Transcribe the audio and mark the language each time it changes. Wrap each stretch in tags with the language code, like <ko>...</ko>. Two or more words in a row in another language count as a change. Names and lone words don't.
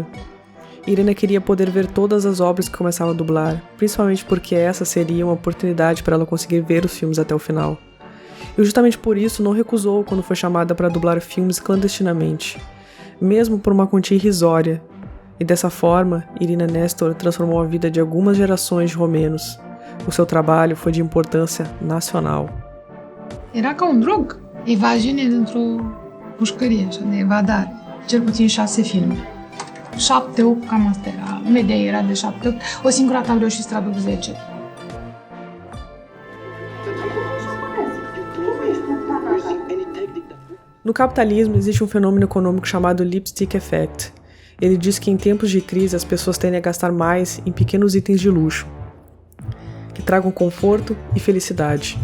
<pt>Irina queria poder ver todas as obras que começava a dublar, principalmente porque essa seria uma oportunidade para ela conseguir ver os filmes até o final. E justamente por isso não recusou quando foi chamada para dublar filmes clandestinamente, mesmo por uma quantia irrisória. E dessa forma, Irina Nestor transformou a vida de algumas gerações de romenos. O seu trabalho foi de importância național.</pt> <ro>Era ca un drog. Evaziune dintr-o pușcărie, așa, de evadare. Cel puțin 6 filme. 7-8, cam asta era. Media era de 7-8. O singură dată am reușit să traduc 10.</ro> <pt>No capitalismo existe fenômeno econômico chamado</pt> <en>lipstick effect.</en> <pt>Ele diz que em tempos de crise as pessoas tendem a gastar mais em pequenos itens de luxo, que tragam conforto e felicidade.</pt>